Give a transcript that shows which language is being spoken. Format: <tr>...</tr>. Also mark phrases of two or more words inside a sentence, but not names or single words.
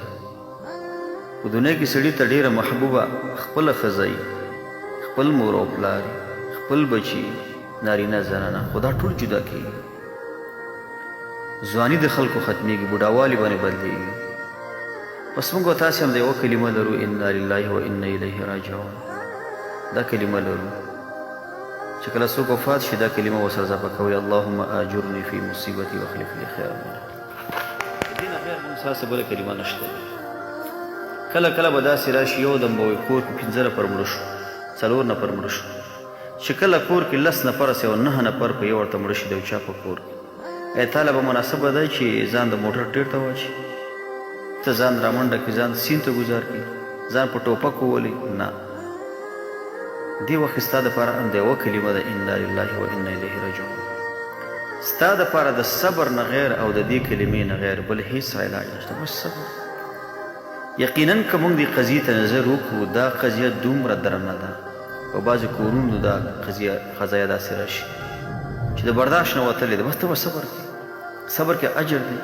<ps>په دنیا کې سړي ته ډېره محبوبه خپله ښځه وي، خپل مور او پلار، خپل بچي، نارینه زنانه، خو دا ټول جدا کېږي. ځواني د خلکو ختمېږي، بوډاوالي باندې بدلېږي. بس موږ او تاسې هم د یوه کلمه لرو،</ps> <ar>انا لله و انا الیه راجعون.</ar> <ps>دا کلمه لرو چې کله څوک وفات شي، دا کلمه ورسره اضافه کوئ،</ps> <ar>اللهم آجرني فی مصیبتي واخلف لي خیرا منها.</ar> <ps>د دې نه غیر موږ ساسه بله کلمه نشته. کله کله به داسې راشي، یو دم به وایي کور کې 15 نفر مړه شو، 4 نفر مړه شو. چې کله کور کې 10 نفر سي او 9 نفر په یو ورته مړه شي، د یو چا په کور کې، ای تاله به مناسبه ده چې ځان د موټر ټیر ته واچي، ته ځان رامنډه کړي، ځان سیند ته ګزار کړي، ځان په ټوپک وولي. نه، دې وخت ستا دپاره هم د یوه کلمه ده،</ps> <ar>انا لله و انا الیه راجعون.</ar> <ps>ستا دپاره د صبر نه غیر او د دې کلمې نه غیر بل هیڅ علاج نشته. بس صبر. یقینا که موږ دې قضیې ته نظر وکړو دا قضیه دومره درنه ده په بعضې کورونو دا قضایه داسې راشي چې د برداشت نه وتلې ده بس ته به صبر کوې صبر کې اجر دی</ps>